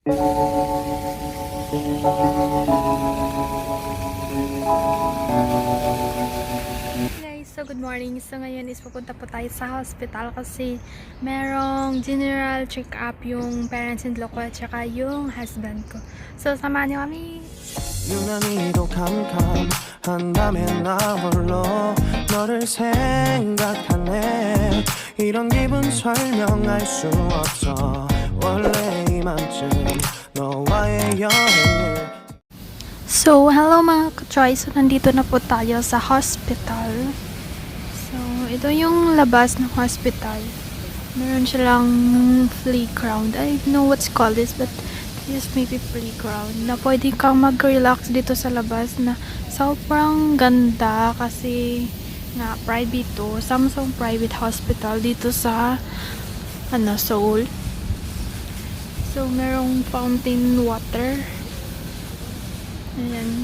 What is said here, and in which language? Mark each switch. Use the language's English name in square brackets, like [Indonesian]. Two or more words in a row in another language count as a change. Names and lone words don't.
[English] Guys, so good morning. [Filipino] So ngayon is pupunta po tayo sa hospital kasi merong [English] general check-up [Filipino] yung parents-in-law ko at saka yung husband ko. So samahan niyo kami. [Korean] 유난히도 캄캄한 밤에 나 홀로 너를 생각하네 이런 기분 설명할 수 없어 원래 이맘쯤 너와의 여행을 [Filipino] So hello mga ka-choice. So nandito na po tayo sa hospital. So ito yung labas ng hospital. Meron silang playground. [English] I don't know what's called this but this may be playground [Filipino] na pwede kang mag-relax dito sa labas na sobrang ganda kasi nga private to, Samsung [English] private hospital [Filipino] dito sa Seoul. So merong [English] fountain water. [Filipino] Ayan.